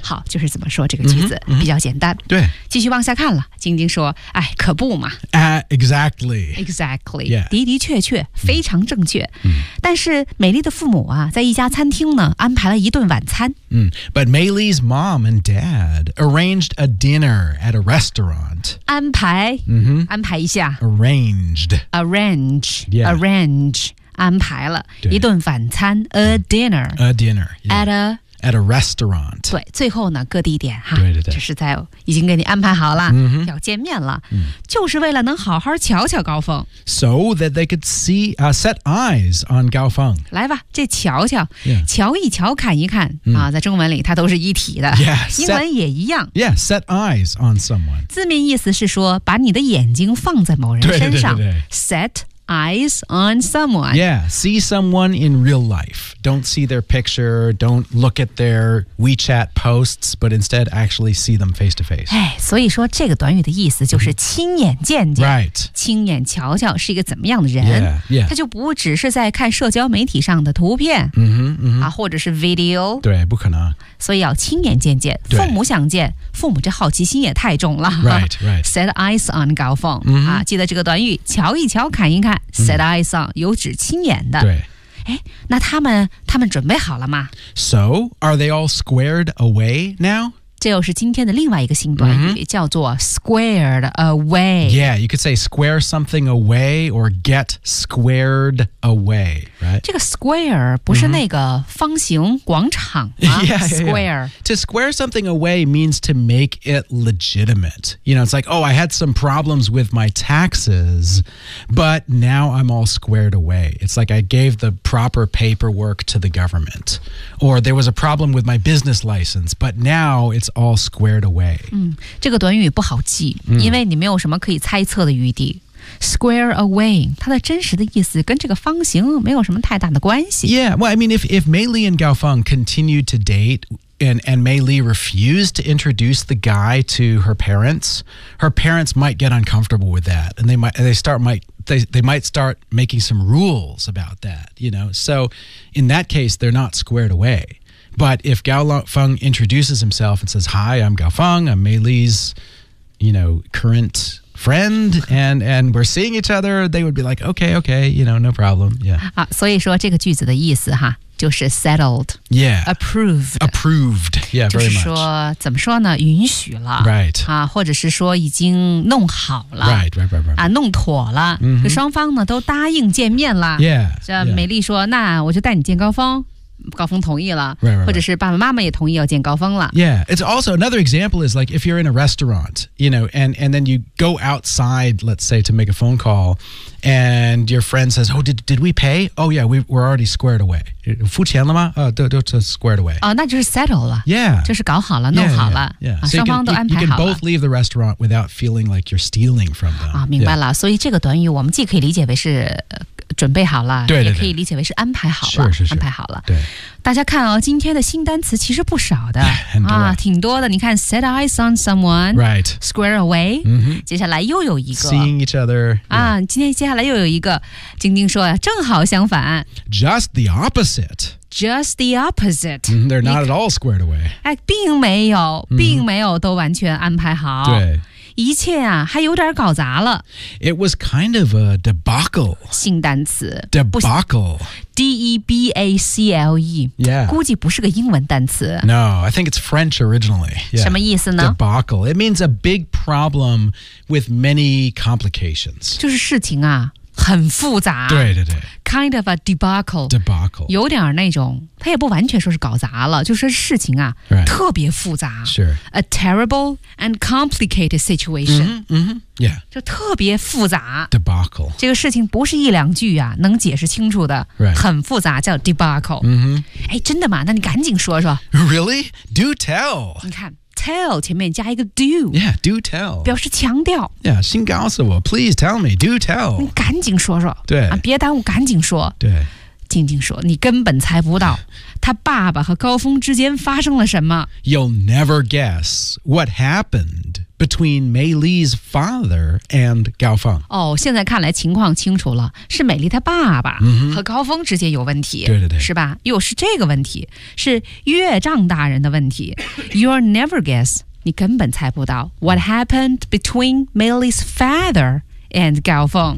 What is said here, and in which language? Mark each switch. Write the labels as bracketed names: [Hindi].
[Chinese] 好就是怎么说这个句子、比较简单对继续往下看了晶晶说哎可不嘛 [English] Exactly. Yeah. [Chinese] 的的确确非常正确。但是美丽的父母啊在一家餐厅呢安排了一顿晚餐。 [English] But Maylee's mom and dad arranged a dinner at a restaurant. [Chinese] 安排、安排一下。 [English] Arranged. Arrange.、 Yeah. [Chinese] Arrange. 安排了一顿晚餐。 [English] A dinner. A dinner.、 At a... At a restaurant. [Chinese] 对最后呢各地点哈对就是在已经给你安排好了、要见面了、就是为了能好好瞧瞧高峰。 [English] So that they could see,、set eyes on 高峰。 [Chinese] 来吧这瞧瞧、 [English] yeah. [Chinese] 瞧一瞧看一看、在中文里它都是一体的。 [English] Yeah, [Chinese] 英文也一样。 [English] Yeah, set eyes on someone. [Chinese] 字面意思是说把你的眼睛放在某人身上。对 [English] set eyes on someone. Yeah, see someone in real life. Don't see their picture, don't look at their WeChat posts, but instead actually see them face to face. [Chinese] 所以说这个短语的意思就是亲眼见见、 [English] right. [Chinese] 亲眼瞧瞧是一个怎么样的人 [English] yeah, yeah. [Chinese] 他就不只是在看社交媒体上的图片、或者是 video 对不可能所以要亲眼见见父母想见父母这好奇心也太重了 [English] right, right. Set eyes on [Chinese] 高峰、记得这个短语瞧一瞧看一看 Set eyes on 有指亲眼的对哎，那他们准备好了吗 [English] ？So are they all squared away now? [Chinese] 这又是今天的另外一个新短语、叫做 squared away. [English] Yeah, you could say square something away or get squared away, right? [Chinese] 这个 square 不是那个方形广场吗、 [English] Square. To square something away means to make it legitimate. You know, it's like, oh, I had some problems with my taxes, but now I'm all squared away. It's like I gave the proper paperwork to the government. Or there was a problem with my business license, but now it's all squared away.、 [Chinese] 这个短语不好记、因为你没有什么可以猜测的余地。 Square away, 它的真实的意思跟这个方形没有什么太大的关系。 [English] Yeah, well, I mean, if Maylee and Gaofeng continued to date... And Maylee refused to introduce the guy to her parents might get uncomfortable with that. And they might start making some rules about that, you know. So in that case, they're not squared away. But if Gaofeng introduces himself and says, hi, I'm Gaofeng, I'm Maylee's, you know, current... friend and we're seeing each other they would be like okay you know no problem yeah [Chinese] 所以说这个句子的意思哈就是 settled [English] yeah approved yeah very much [Chinese] 就是说怎么说呢允许了 [English] right [Chinese] 啊或者是说已经弄好了 [English] right [Chinese] 啊弄妥了、双方呢都答应见面了 [English] yeah [Chinese] 这美丽说那我就带你见高峰高峰同意了 [English] right. [Chinese] 或者是爸爸妈妈也同意要见高峰了 [English] Yeah, it's also another example is like if you're in a restaurant, you know, and then you go outside, let's say, to make a phone call, and your friend says, oh, did we pay? Oh, yeah, we're already squared away. [Chinese] 付钱了吗？都 [English] squared away. [Chinese] 哦，那就是 settle 了 [English] Yeah. [Chinese] 就是搞好了，弄好了 [English] Yeah. [Chinese] 双方都安排好了 [English] You can both leave the restaurant without feeling like you're stealing from them. [Chinese] 明白了、yeah. 所以这个短语我们既可以理解为是准备好了对对对也可以理解为是安排好了是是是安排好了对大家看哦今天的新单词其实不少的啊，挺多的你看 [English] set eyes on someone right square away、 mm-hmm. [Chinese] 接下来又有一个 [English] seeing each other、 yeah. [Chinese] 啊，今天接下来又有一个晶晶说正好相反 [English] just the opposite Just the opposite.、 Mm-hmm, they're not at all squared away. [Chinese] 哎，并没有，并没有都完全安排好。对，一切啊，还有点搞砸了。 [English] It was kind of a debacle. [Chinese] 新单词。 [English] Debacle. D-E-B-A-C-L-E. Yeah. [Chinese] 估计不是个英文单词。 [English] No, I think it's French originally. [Chinese] Yeah. 什么意思呢 [English] ?Debacle. It means a big problem with many complications. [Chinese] 就是事情啊。很复杂对对对 [English] Kind of a debacle Debacle [Chinese] 有点那种他也不完全说是搞砸了就是事情啊、 [English] right. [Chinese] 特别复杂 [English] Sure A terrible and complicated situation mm-hmm, mm-hmm. Yeah [Chinese] 就特别复杂 [English] Debacle [Chinese] 这个事情不是一两句啊能解释清楚的、 [English] right. [Chinese] 很复杂叫 debacle、 mm-hmm. 哎，真的吗那你赶紧说说 [English] Really? Do tell [Chinese] 你看 tell 前面加一个 do [English] Yeah, do tell [Chinese] 表示强调 [English] Yeah, [Chinese] 先告诉我 [English] Please tell me, do tell [Chinese] 你赶紧说说对、啊、别耽误赶紧说对静静说你根本猜不到他爸爸和高峰之间发生了什么 [English] You'll never guess what happened between Mei Li's father and Gao Feng [Chinese] 哦现在看来情况清楚了是美丽他爸爸和高峰之间有问题、 mm-hmm. 对对对是吧又是这个问题是岳丈大人的问题 [English] You'll never guess [Chinese] 你根本猜不到 [English] What happened between Mei Li's father and Gao Feng